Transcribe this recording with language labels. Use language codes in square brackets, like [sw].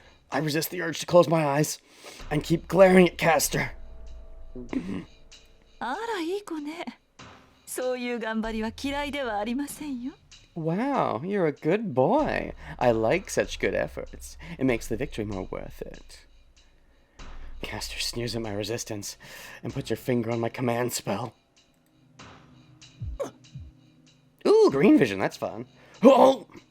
[en] I resist the urge to close my eyes and keep glaring at Castor. [ja] あら、いい子ね。そういう頑張りは嫌いではありませんよ。 [en] Wow, you're a good boy. I like such good efforts. It makes the victory more worth it. Castor sneers at my resistance and puts her finger on my command spell. Ooh, green vision, that's fun. Oh!